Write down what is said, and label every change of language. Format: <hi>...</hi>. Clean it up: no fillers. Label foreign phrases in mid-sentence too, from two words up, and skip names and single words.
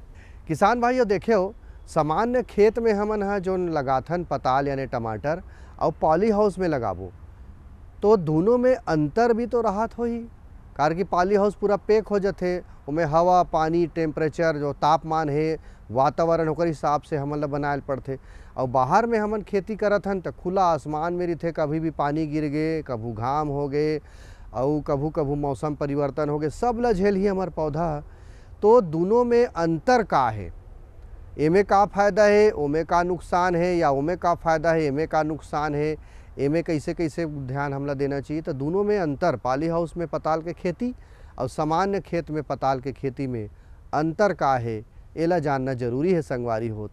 <hne>किसान भाइयों देखे हो सामान्य खेत में हमन हा जो लगाथन पताल यानी टमाटर और</hne> <en>poly house</en> <hne>में लगाबो तो दोनों में अंतर भी तो राहत होही। कारण कि</hne> <en>poly house</en> <hne>पूरा पैक हो जाते, उमें हवा पानी टेम्परेचर जो तापमान है वातावरण ओकर हिसाब से हमन ला बनाए पड़ते। और बाहर में हमन खेती करत हन तो खुला आसमान में रही, कभी भी पानी गिर गए, कभू घाम हो गए और कभू कभू मौसम परिवर्तन हो गए, सब ला झेल ही हमार पौधा। तो दोनों में अंतर का है, एमे का फ़ायदा है, ओमे का नुकसान है, या ओमे का फ़ायदा है, एमे का नुकसान है, एमे कैसे कैसे ध्यान हमला देना चाहिए। तो दोनों में अंतर,</hne> <en>poly house</en> <hne>में पताल के खेती और सामान्य खेत में पताल के खेती में अंतर का है, एला जानना जरूरी है संगवारी हो।</hne>